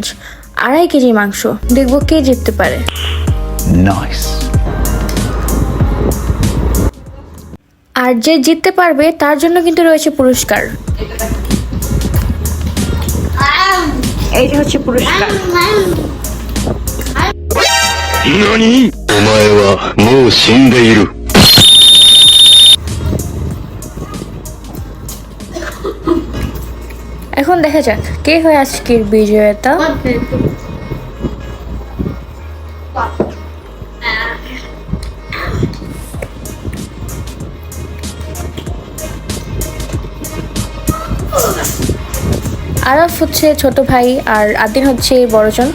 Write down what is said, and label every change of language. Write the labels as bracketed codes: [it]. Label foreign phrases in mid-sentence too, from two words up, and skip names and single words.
[bn] 2.5 কেজি মাংস, দেখবো কে জিততে পারে। Nice. আর যে জিততে পারবে তার জন্য কিন্তু রয়েছে পুরস্কার। এই যে হচ্ছে পুরস্কার। [ja] 何？お前はもう死んでいる。 [bn] এখন দেখা যাক কে হয় আজকের বিজেতা। আরাফ হচ্ছে ছোট ভাই আর আদিন হচ্ছে বড়জন।